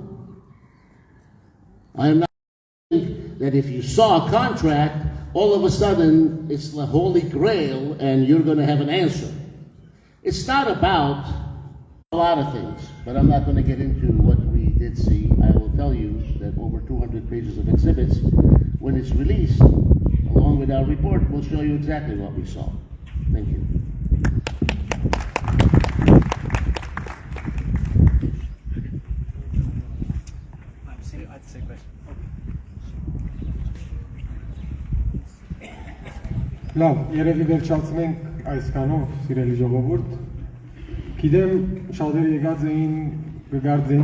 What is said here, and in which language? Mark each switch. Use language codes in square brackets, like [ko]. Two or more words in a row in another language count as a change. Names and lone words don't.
[en] I am not saying that if you saw a contract, all of a sudden it's the holy grail and you're going to have an answer. It's not about a lot of things, but I'm not going to get into what we did see. I will tell you that over 200 pages of exhibits, when it's released, along with our report, we'll show you exactly what we saw. Thank you. [hy] Լավ, երևի վերջացնենք այսքանով, սիրելի ժողովուրդ։ Գիտեմ, շատերը եկած էին կգարձեին